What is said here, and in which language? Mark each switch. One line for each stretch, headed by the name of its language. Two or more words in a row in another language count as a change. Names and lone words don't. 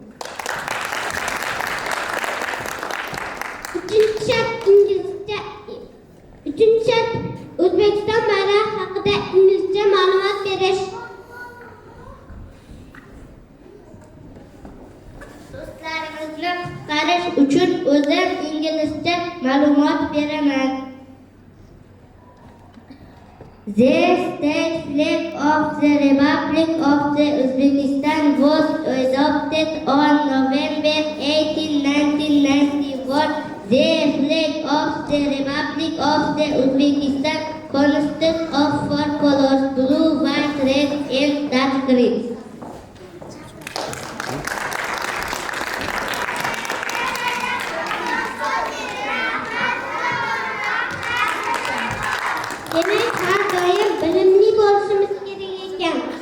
Turkish: Üçüncü şart
Uzbek: O'zbekiston bayroq haqida inglizcha ma'lumot berish. Do'stlarimizni qutqarish uchun o'zim inglizcha ma'lumot beraman.
English: The state flag of the Republic of the Uzbekistan was adopted on November 18, 1994. The flag of the Republic of the Uzbekistan consists of 4 colors: blue, white, red, and dark green.
Uzbek: Demek har doim bilimli bo'lishimiz kerak ekan.